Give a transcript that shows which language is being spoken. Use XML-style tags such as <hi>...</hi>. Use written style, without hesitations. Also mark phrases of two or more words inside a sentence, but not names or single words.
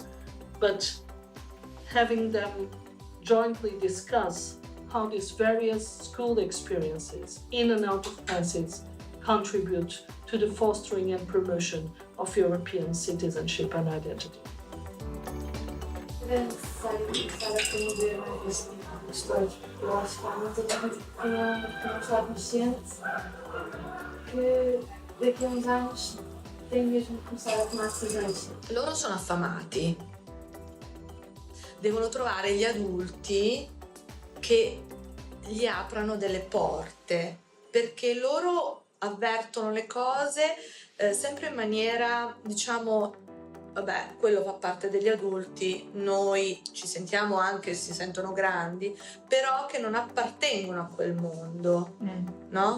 <en>But having them jointly discuss how these various school experiences in and out of classes contribute to the fostering and promotion of European citizenship and identity.</en> <pt>É necessário começar a promover mais este tipo de questões. Eu acho que há muita gente que não está consciente que daqui a uns anos tem mesmo que começar a tomar decisões.</pt> <it>Loro sono affamati, devono trovare gli adulti che gli aprano delle porte, perché loro avvertono le cose sempre in maniera, diciamo, vabbè, quello fa parte degli adulti, noi ci sentiamo anche, si sentono grandi, però che non appartengono a quel mondo, no?</it>